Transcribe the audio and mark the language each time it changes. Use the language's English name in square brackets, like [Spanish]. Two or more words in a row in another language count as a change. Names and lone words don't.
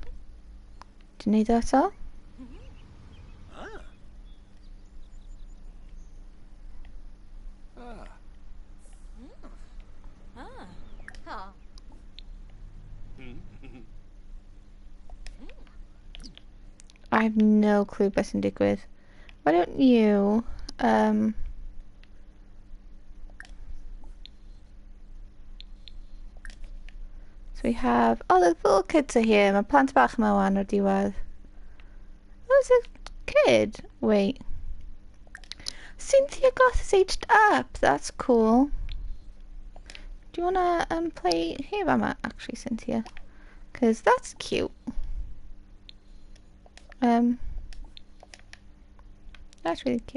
[English] Do you need that all? I have no clue [Welsh] beth sy'n digwydd. [English] Why don't you so we have, oh, the little kids are here. [Welsh] Mae plant bach yma wan o'r diwedd. [English] Oh, it's a kid. Wait. Cynthia Goth is aged up. That's cool. Do you wanna play here, Mama? Actually, Cynthia, because that's cute. That's really cute.